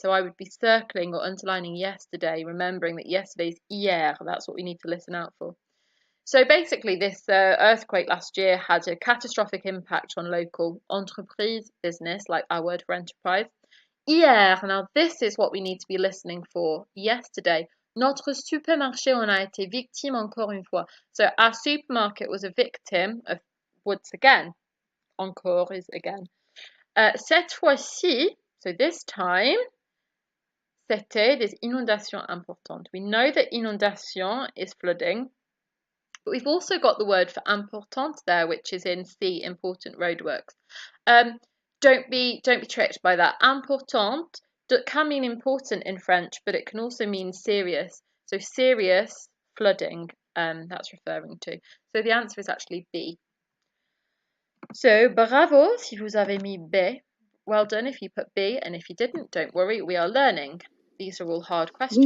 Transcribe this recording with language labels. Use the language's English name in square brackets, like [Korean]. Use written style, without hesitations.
[English] So I would be circling or underlining yesterday, remembering that yesterday is hier. That's what we need to listen out for. So basically, this earthquake last year had a catastrophic impact on local entreprise, business, like our word for enterprise. Hier, now this is what we need to be listening for. [French] Yesterday, notre supermarché en a été victime encore une fois. [English] So our supermarket was a victim of, once again, encore is again. [French] Cette fois-ci, [English] so this time, [French] c'était des inondations importantes. [English] We know that inondation is flooding, but we've also got the word for important there, which is in C, important roadworks. Don't be tricked by that. Important can mean important in French, but it can also mean serious. So serious flooding, that's referring to. So the answer is actually B. [French] So bravo si vous avez mis B. [English] Well done if you put B, and if you didn't, don't worry, we are learning. These are all hard questions.